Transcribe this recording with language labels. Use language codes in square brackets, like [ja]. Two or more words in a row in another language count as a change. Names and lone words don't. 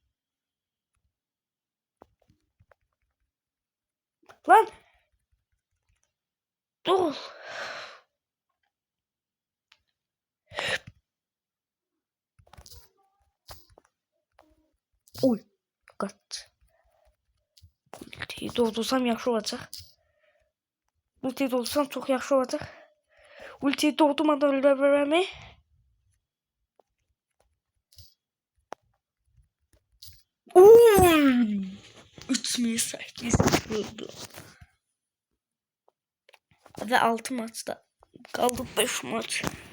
[tr] Lan. Dur. Uy. [az] Kaç. Ultiyi doldursam yaxşı olacaq. Ultiyi doldursam çox yaxşı olacaq. Ultiyi doldurmadan ölə bilərəmi? Uy. [tr] 3800 vurdu. Ve 6 maçta kaldı, 5 maç.